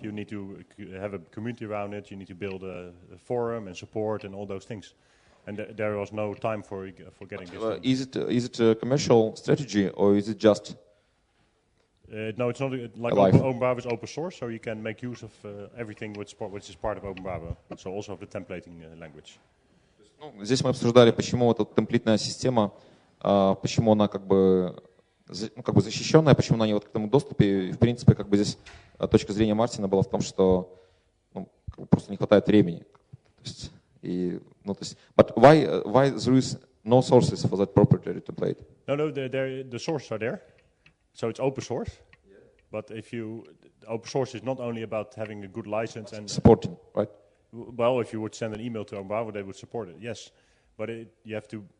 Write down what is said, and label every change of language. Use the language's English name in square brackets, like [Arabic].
[English] You need to have a community around it. You need to build a forum and support and all those things. And there was no time for getting this. Is it a commercial strategy, or is it just? No, it's not. Openbravo is open source, so you can make use of everything which is part of Openbravo. So also of the templating language. [Russian] Здесь мы обсуждали, почему эта темплитная система, почему она как бы защищенная, почему она не в открытом доступе. И, в принципе, как бы здесь точка зрения Мартина была в том, что просто не хватает времени. [English] But why there is no sources for that proprietary template? No, the sources are there, so it's open source. Yeah. But open source is not only about having a good license and supporting, right? Well, if you would send an email to Openbravo, they would support it. Yes, but you have to.